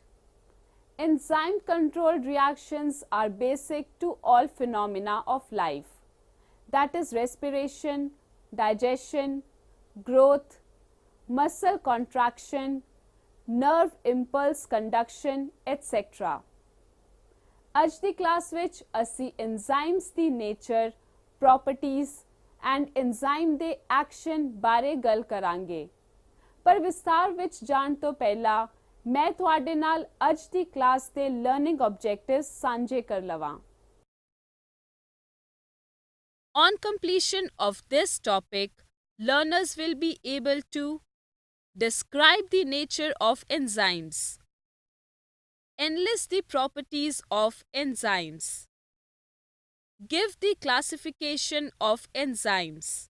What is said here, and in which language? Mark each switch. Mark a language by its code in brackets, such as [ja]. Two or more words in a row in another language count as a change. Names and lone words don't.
[en] Enzyme-controlled reactions are basic to all phenomena of life, that is respiration, digestion, growth, muscle contraction, nerve impulse conduction, etc. [pa] ਅੱਜ ਦੀ ਕਲਾਸ ਵਿੱਚ ਅਸੀਂ enzymes ਦੀ [en] nature, properties and enzyme [pa] ਦੇ action ਬਾਰੇ ਗੱਲ ਕਰਾਂਗੇ। ਪਰ ਵਿਸਥਾਰ ਵਿੱਚ ਜਾਣ ਤੋਂ ਪਹਿਲਾਂ ਮੈਂ ਤੁਹਾਡੇ ਨਾਲ ਅੱਜ ਦੀ ਕਲਾਸ ਦੇ [en] learning objectives [pa] ਸਾਂਝੇ ਕਰ ਲਵਾਂ। [en] On completion of this topic, learners will be able to describe the nature of enzymes, enlist the properties of enzymes, give the classification of enzymes,